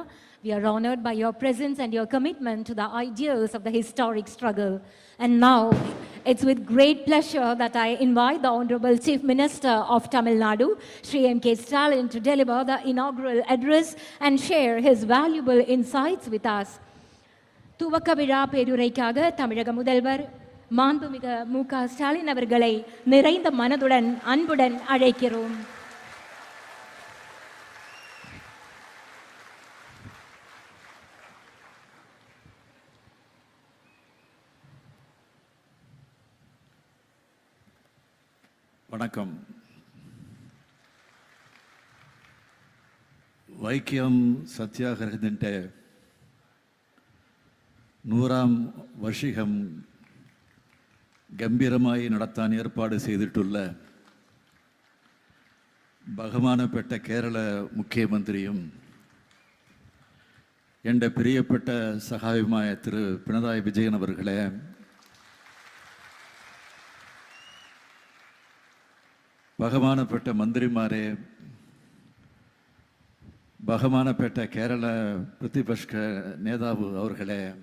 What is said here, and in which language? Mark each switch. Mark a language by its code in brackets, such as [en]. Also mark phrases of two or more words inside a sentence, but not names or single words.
[en] We are honored by your presence and your commitment to the ideals of the historic struggle. And now, it's with great pleasure that I invite the Honorable Chief Minister of Tamil Nadu, Shri M.K. Stalin, to deliver the inaugural address and share his valuable insights with us. [ta] துவக்க விழா பேருரைக்காக தமிழக முதல்வர் மாண்புமிகு மு.க. ஸ்டாலின் அவர்களை நிறைந்த மனதுடன் அன்புடன் அழைக்கிறோம். வணக்கம். [ml] വൈക്കം സത്യാഗ്രഹത്തിൻ്റെ 100ാം വർഷികം ഗംഭീരമായി നടത്താൻ ഏർപ്പാട് ചെയ്തിട്ടുള്ള ബഹുമാനപ്പെട്ട കേരള മുഖ്യമന്ത്രിയും എൻ്റെ പ്രിയപ്പെട്ട സഹായവുമായ തിരു പിണറായി വിജയൻ അവർകളെ, ബഹുമാനപ്പെട്ട മന്ത്രിമാരെ, ബഹുമാനപ്പെട്ട കേരള പ്രതിപക്ഷ നേതാവ് അവർകളെ,